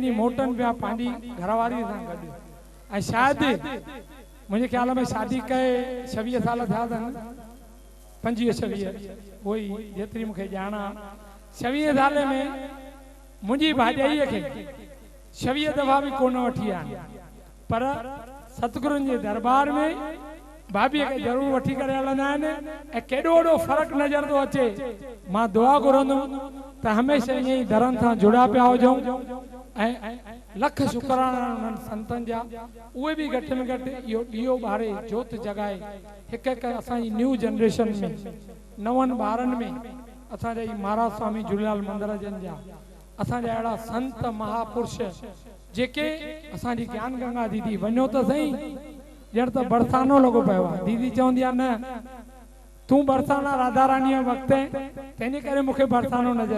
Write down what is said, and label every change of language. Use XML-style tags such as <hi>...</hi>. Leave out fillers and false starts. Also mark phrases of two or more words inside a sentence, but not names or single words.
<sd>ॾींहुं मोटनि पिया पंहिंजी घरवारी सां गॾु ऐं शायदि मुंहिंजे ख़्याल में शादी कए 26 साल थिया अथनि 25 26 उहो ई जेतिरी मूंखे ॼाण आहे 26 साले में मुंहिंजी भाॼाईअ खे 26 दफ़ा बि कोन वठी आया पर सतगुरुनि जे दरबार में भाभी के जरूर वठी करे हलंदा आहिनि ऐं केॾो वॾो फ़र्क़ु नज़र थो अचे मां दुआ घुरंदुमि त हमेशह ईअं ई दरनि सां जुड़ा पिया हुजूं ऐं लख शुकराना उन्हनि संतनि जा उहे बि घटि में घटि इहो ॾीओ ॿारे जोत जॻाए हिकु हिकु असांजी</sd> <en>new generation</en> <sd>में नवनि ॿारनि में असांजा ई महाराज स्वामी झूलेलाल मंदिर जन जा असांजा अहिड़ा संत महापुरुष जेके असांजी ज्ञान गंगा दीदी वञो त सही ॼण त बरसानो लॻो पियो आहे दीदी चवंदी आहे न तूं बरसाना राधा रानीअ वक़्तु तंहिंजे करे मूंखे बरसानो नज़र</sd>